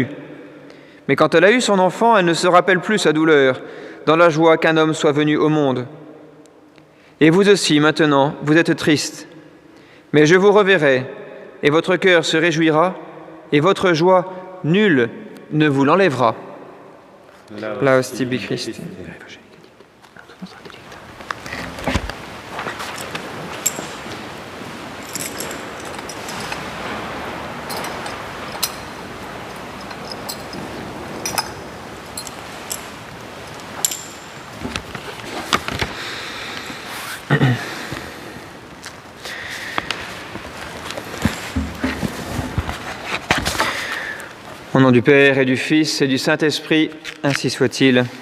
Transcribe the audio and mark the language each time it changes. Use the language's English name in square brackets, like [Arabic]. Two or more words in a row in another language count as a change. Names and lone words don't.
[French] Mais quand elle a eu son enfant, elle ne se rappelle plus sa douleur, dans la joie qu'un homme soit venu au monde. Et vous aussi, maintenant, vous êtes tristes. Mais je vous reverrai, et votre cœur se réjouira, et votre joie, nul ne vous l'enlèvera. [Latin] Laus tibi Christi. [French] Au nom du Père et du Fils et du Saint-Esprit, ainsi soit-il.